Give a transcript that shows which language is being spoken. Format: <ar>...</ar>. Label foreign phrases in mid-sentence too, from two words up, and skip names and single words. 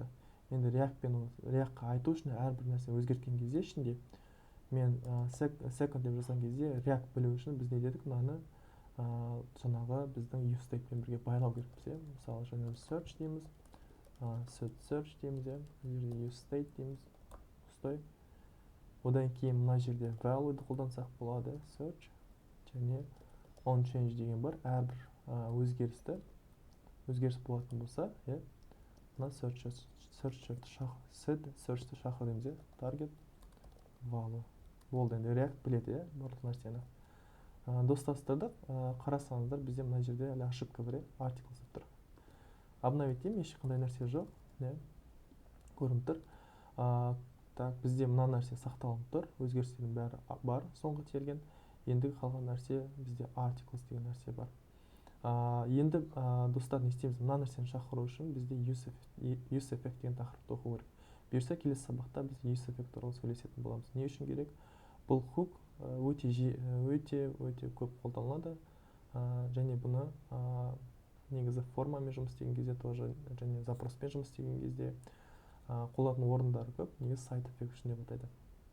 <kk>Енді React-қа айту үшін әрбір нәрсе өзгерткен кезде ішінде мен second деп жазған кезде React білу үшін біз не дедік, мынаны жаңағы біздің</kk> <en>if state'пен</en> <kk>бірге байлау керекпіз. Мысалы, жаңа search дейміз, search дейміз,</kk> <en>if state</en> <kk>дейміз, пустой. Одан кейін мына жерде value'ды қолдансақ болады, search және onChange деген бар. Әрбір өзгеріс болатын болса, мына search'ті шақырдыңыз,</kk> <en>target value.</en> <kk>Болды, енді React біледі, барлық нәрсені. Достастырдық, қарасаңыздар, бізде мына жерде әлі ошибка бар, articles тұр. Обновить деймін, ешқандай нәрсе жоқ, көрініп тұр. Так, бізде мына нәрсе сақталынып тұр, өзгерістердің бәрі бар, соңғы терген. Ендігі қалған нәрсе бізде articles деген нәрсе бар. Енді достар, не істейміз? Мына нәрсені шақыру үшін бізде</kk> <en>use effect</en> <kk>деген тақырыпты оқу керек. Бұйырса келесі сабақта біз</kk> <en>use effect</en> <kk>туралы сөйлесетін боламыз. Не үшін керек? Бұл hook өте көп қолданылады, және бұны негізі формамен жұмыс істеген кезде тоже, және запроспен жұмыс істеген кезде қолданатын орындары көп, негізі</kk> <en>side effect</en> <kk>үшін деп атайды.</kk>